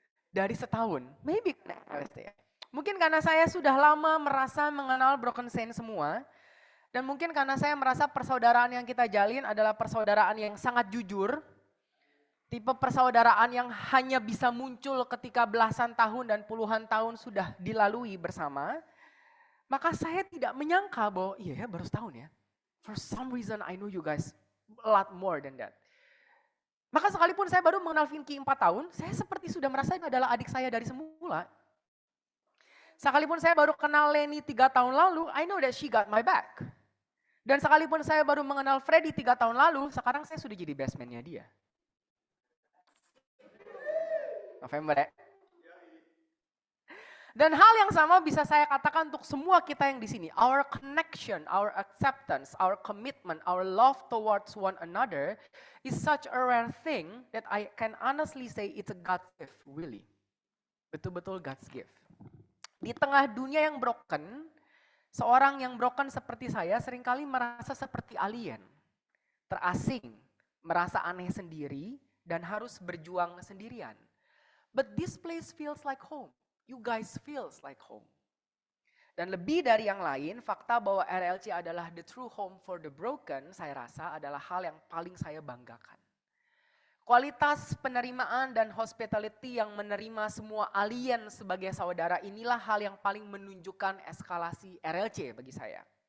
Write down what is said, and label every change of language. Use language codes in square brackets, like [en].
[id] Dari setahun, maybe RLC ya. Mungkin karena saya sudah lama merasa mengenal Broken Saint semua, dan mungkin karena saya merasa persaudaraan yang kita jalin adalah persaudaraan yang sangat jujur, tipe persaudaraan yang hanya bisa muncul ketika belasan tahun dan puluhan tahun sudah dilalui bersama, maka saya tidak menyangka bahwa iya ya baru setahun ya. [en] For some reason I know you guys a lot more than that. [id] Maka sekalipun saya baru mengenal Vinky 4 tahun, saya seperti sudah merasa ini adalah adik saya dari semula. Sekalipun saya baru kenal Leni 3 tahun lalu, [en] I know that she got my back. [id] Dan sekalipun saya baru mengenal Freddy 3 tahun lalu, sekarang saya sudah jadi best man-nya dia. November ya. Dan hal yang sama bisa saya katakan untuk semua kita yang di sini. [en] Our connection, our acceptance, our commitment, our love towards one another is such a rare thing that I can honestly say it's a God's gift, really. [id] Betul-betul [en] God's gift. [id] Di tengah dunia yang broken, seorang yang broken seperti saya seringkali merasa seperti alien. Terasing, merasa aneh sendiri, dan harus berjuang sendirian. [en] But this place feels like home. You guys feels like home. [id] Dan lebih dari yang lain, fakta bahwa RLC adalah [en] the true home for the broken, [id] saya rasa adalah hal yang paling saya banggakan. Kualitas penerimaan dan hospitality yang menerima semua alien sebagai saudara inilah hal yang paling menunjukkan eskalasi RLC bagi saya.